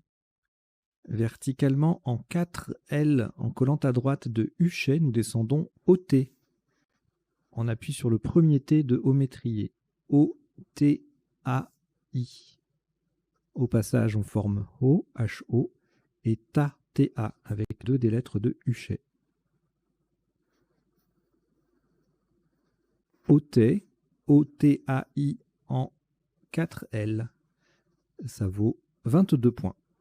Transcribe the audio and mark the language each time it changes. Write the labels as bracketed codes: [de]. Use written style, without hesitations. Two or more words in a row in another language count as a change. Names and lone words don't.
[fr] Verticalement en 4 L, en collant à droite de Huchet, nous descendons au T. On appuie sur le premier T de Haut-Métrier. O-T-A-I. Au passage, on forme O, H-O, et Ta, T-A, avec 2 des lettres de Huchet. O-T, O-T-A-I en 4 L. Ça vaut 22 points.